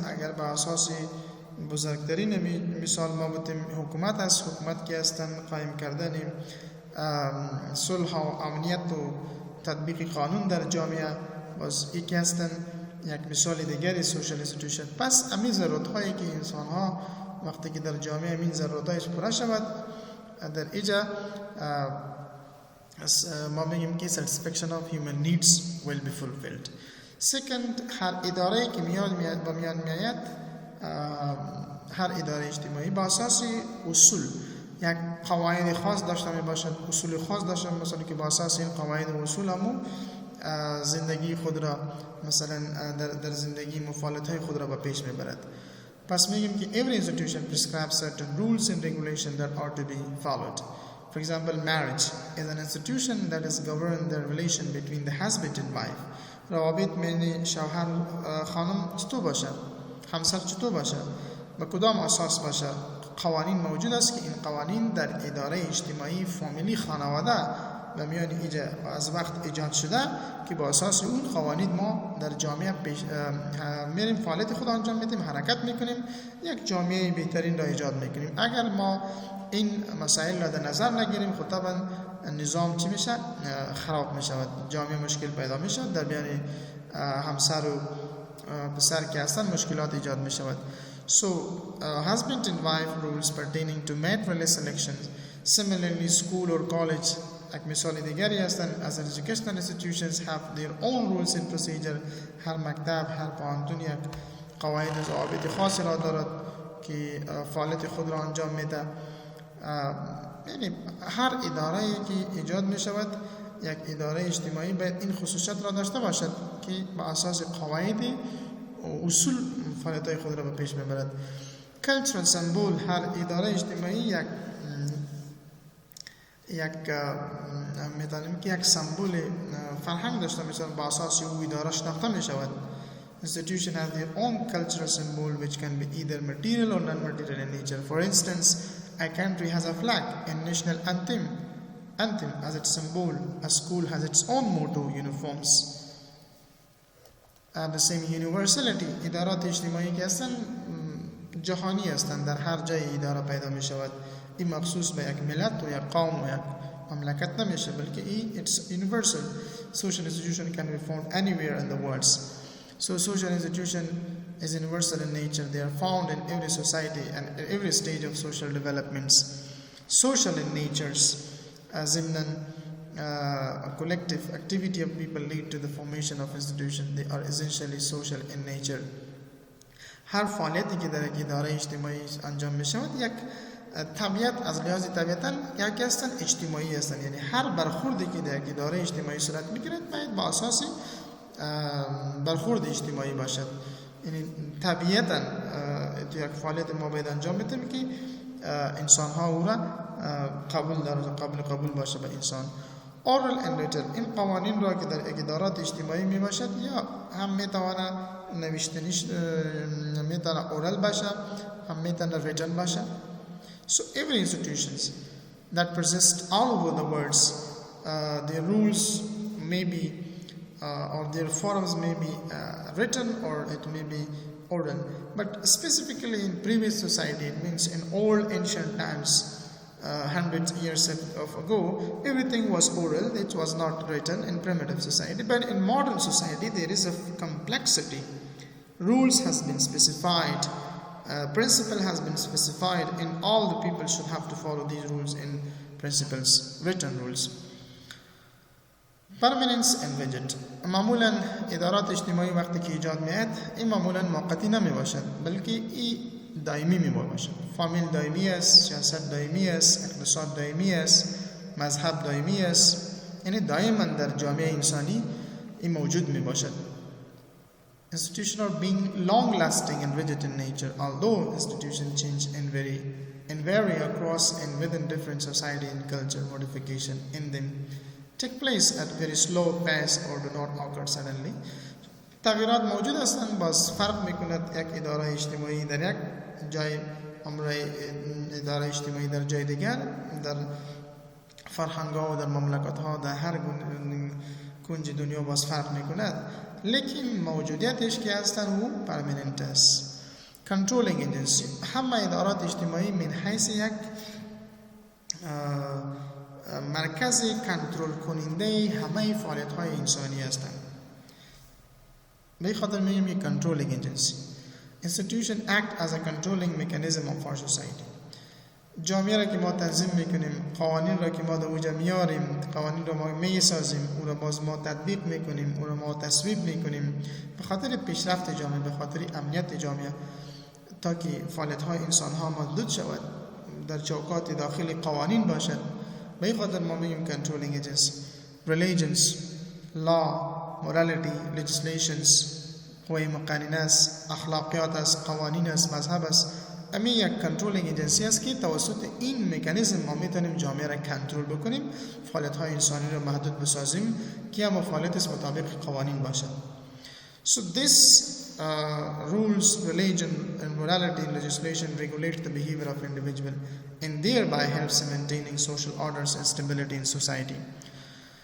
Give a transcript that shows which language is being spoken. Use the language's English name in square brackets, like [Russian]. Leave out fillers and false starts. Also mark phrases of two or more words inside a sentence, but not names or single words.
[Persian] اگر به اساس بزرگترین مثال ما بودیم حکومت است، حکومت که هستند قائم کردن صلح و امنیت و تطبیق قانون در جامعه باز یکی هستند. یک مثال دیگری [English] social institution. [Persian] پس همین ضرورت هایی که انسان ها وقتی که در جامعه همین ضرورت هایش پوره شود در اینجا ما میگیم که [English] satisfaction of human needs will be fulfilled. Second, [Persian] هر اداره که میان میآید، هر اداره اجتماعی با اساس اصول یک قواعد خاص داشته می باشد، اصول خاص داشته می باشد که با اساس این قواعد و اصول همون زندگی خود را مثلا در زندگی مفاعلت‌های خود را به پیش میبرد. پس میگیم که [English] every institution prescribes certain rules and regulations that are to be followed. For example, marriage is an institution that is govern the relation between the husband and wife. [Persian] روابط بین شوهر خانم چطور باشد، همسر چطور باشد، به کدام اساس باشد. قوانین موجود است که این قوانین در اداره اجتماعی فامیلی خانواده و میان از وقت ایجاد شده که با اساس اون قوانین ما در جامعه میریم فعالیت خود انجام میدیم، حرکت میکنیم، یک جامعه بهترین را ایجاد میکنیم. اگر ما این مسائل را در نظر نگیریم خود طبعا نظام چی میشه؟ خراب میشود، جامعه مشکل پیدا میشود، در میان همسر و پسر که هستن مشکلات ایجاد میشود. [English] So husband and wife rules pertaining to matrimony selections. Similarly, school or college [Persian] یک مثال دیگری هستند [English] as educational institutions have their own rules and procedure. [Persian] هر مکتب، هر پانتون یک قواعد و ضوابط خاصی را دارد که فعالیت خود را انجام میده. یعنی هر اداره که ایجاد می شود یک اداره اجتماعی باید این خصوصیت را داشته باشد که با اساس قواعد و اصول فعالیت‌های خود را به پیش میبرد. [English] Cultural symbol، [Persian] هر اداره اجتماعی یک سمبول فرهنگ داشته می شود، با اساس او اداره شناخته می شود. [English] Institution has their own cultural symbol which can be either material or non-material in nature. For instance, a country has a flag and national anthem as its symbol. A school has its own motto, uniforms. The same universality. [Persian] ادارات اجتماعی که هستند جهانی هستند، در هر جای اداره پیدا می شود. این مخصوص به یک ملت و یک قوم و یک مملکت نمیشه، بلکه [English] it's universal. Social institution can be found anywhere in the world. So social institution is universal in nature. They are found in every society and every stage of social developments. Social in natures, ضمن a collective activity of people lead to the formation of institution. They are essentially social in nature. [Persian] هر فعالیتی که در اداره اجتماعی انجام می شود یک طبیعت از لحاظ طبیعتا یکی هستند اجتماعی هستند، یعنی هر برخوردی که در اداره اجتماعی صورت میگیرد باید با اساس برخورد اجتماعی باشد. یعنی طبیعتا تو یک فعالیت ما باید انجام بدیم که انسان ها او را قبول دارد، قبول باشه به انسان. [English] oral and written، [Persian] این قوانین را که در ادارات اجتماعی می باشد یا هم می تواند نوشتنیش می تواند اورال باشه، هم می تواند written باشه. [English] So every institutions that persist all over the world, their rules may be or their forms may be written or it may be oral. But specifically in previous society, it means in old ancient times, hundreds of years ago, everything was oral, it was not written in primitive society. But in modern society, there is a complexity. Rules has been specified, principle has been specified, and all the people should have to follow these rules and principles, written rules. Permanence and widget. [Persian] معمولا ادارات اجتماعی وقتی که ایجاد میاد این معمولا موقتی نمی باشد بلکه این دائمی می باشد. فامیل دائمی است، سیاست دائمی است، اقتصاد دائمی است، مذهب دائمی است، یعنی دائما در جامعه انسانی این موجود می باشد. [English] Institutions are being long lasting and rigid in nature, although institutions change and vary across and within different society and culture. Modification in them take place at very slow pace or do not occur suddenly. [Persian] تغییرات موجود هستند، باز فرق میکند یک اداره اجتماعی در یک جای امر اداره اجتماعی در جای دیگر، در فرهنگ ها و در مملکت ها در هر کنج دنیا باز فرق میکند، لیکن موجودیتش که هستند او پرمننت است. [English] controlling agency, [Persian] همه ادارات اجتماعی من حیث یک مرکز کنترل کننده همه فعالیت های انسانی هستند. به خاطر میگیم یک [English] controlling agency. Institution act as a controlling mechanism of our society. [Persian] جامعه را که ما تنظیم میکنیم، قوانین را که ما در اوجا میاریم، قوانین را ما میسازیم، او را باز ما تطبیق میکنیم، او را ما تصویب میکنیم به خاطر پیشرفت جامعه، به خاطر امنیت جامعه، تا که فعالیت های انسان ها محدود شود، در چوکات داخلی قوانین باشد. به این خاطر ما میگیم [English] controlling agency. Religions, law, morality, legislations، [Persian] قوه مقننه است، اخلاقیات است، قوانین است، مذهب است. امی یک [English] controlling agency [Persian] است که توسط این مکانیزم ما میتونیم جامعه را کنترل بکنیم، فعالیت های انسانی را محدود بسازیم که اما فعالیت مطابق قوانین باشد. [English] So this rules, religion and morality and legislation regulate the behavior of individual and thereby helps in maintaining social orders and stability in society.